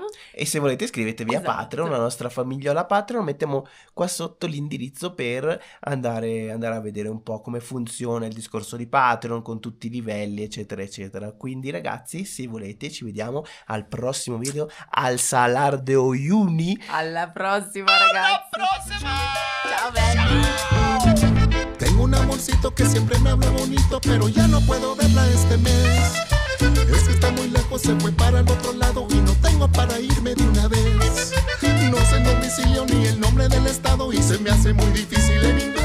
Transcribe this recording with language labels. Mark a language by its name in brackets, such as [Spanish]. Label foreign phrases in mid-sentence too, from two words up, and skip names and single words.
[Italian] E se volete iscrivetevi a Patreon, la nostra famigliola Patreon, mettiamo qua sotto l'indirizzo per andare a vedere un po' come funziona il discorso di Patreon con tutti i livelli, eccetera eccetera. Quindi ragazzi, se volete ci vediamo al prossimo video, al Salar de Uyuni. Alla prossima ragazzi. Alla prossima! Ciao belli! [Spanish] Tengo un amorcito que siempre me habla bonito, pero ya no puedo verla este mes. Es que está muy lejos, se fue para el otro lado y no tengo para irme de una vez. No sé el domicilio ni el nombre del estado y se me hace muy difícil